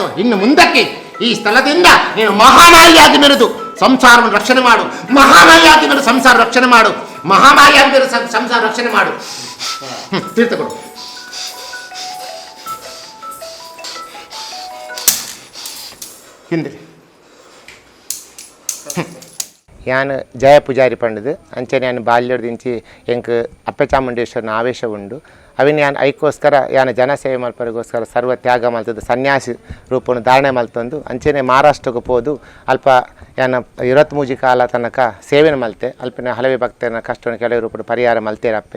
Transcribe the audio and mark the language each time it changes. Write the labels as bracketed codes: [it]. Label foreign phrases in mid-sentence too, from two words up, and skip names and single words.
[kn] ಇನ್ನು ಮುಂದಕ್ಕೆ ಈ ಸ್ಥಳದಿಂದ ನೀನು ಮಹಾಮಾಯಿಯಾಗಿ ಮೆರೆದು ಸಂಸಾರವನ್ನು ರಕ್ಷಣೆ ಮಾಡು. ಮಹಾಮಾಯಿಯಾಗಿ ಮೆರೆದು ಸಂಸಾರ ರಕ್ಷಣೆ ಮಾಡು. ಮಹಾಮಾಯಿಯಾಗಿ ಮೆರೆದು ಸಂಸಾರ ರಕ್ಷಣೆ ಮಾಡು. ತೀರ್ಥಗಳು ಹಿಂದೆ [tcy] ಯಾನು ಜಯ ಪೂಜಾರಿ ಪಂಡದು ಅಂಚನೆ ಯಾನು ಬಾಲ್ಯದಿಂಚಿ ಎಂಕ್ ಅಪ್ಪ ಚಾಮುಂಡೇಶ್ವರನ ಆವೇಶ ಉಂಡು. ಅವಿನ ಯಾನು ಐಕೋಸ್ಕರ ಯಾನು ಜನಸೇವೆ ಮಲ್ಪರಿಗೋಸ್ಕರ ಸರ್ವ ತ್ಯಾಗ ಮಲ್ತದ್ದು ಸನ್ಯಾಸಿ ರೂಪವನ್ನು ಧಾರಣೆ ಮಲ್ತಂದು ಅಂಚನೆ ಮಹಾರಾಷ್ಟ್ರಕ್ಕೆ ಹೋದು ಅಲ್ಪ ಯಾನು 23 ಕಾಲ ತನಕ ಸೇವೆನ ಮಲ್ತೆ ಅಲ್ಪಿನ ಹಲವೆ ಭಕ್ತನ ಕಷ್ಟವನ್ನು ಕೆಲವು ರೂಪದ ಪರಿಹಾರ ಮಲ್ತೇರಪ್ಪೆ.